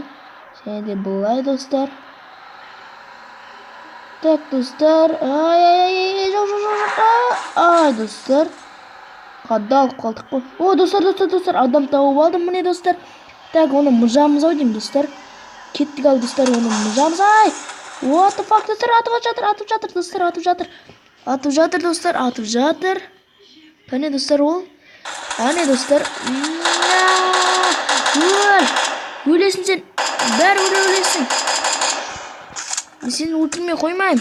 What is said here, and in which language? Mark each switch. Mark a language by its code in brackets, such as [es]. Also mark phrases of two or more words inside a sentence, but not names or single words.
[kk] Және де бұлай, достар. Так, достар, ай, достар. Қадалып қалдық қой. О, достар, адам тауып алдым, міне, достар. Так, оны мұжамыз ау деймін, достар. Кеттік ал, достар, оны мұжамыз, ай. [en] What the fuck, [kk] достар, атып жатыр, достар, атып жатыр. Қане, достар, ол? Әне, достар. Өлесің сен, бәрі өлесің. Мен сені өлтірмей қоймайым.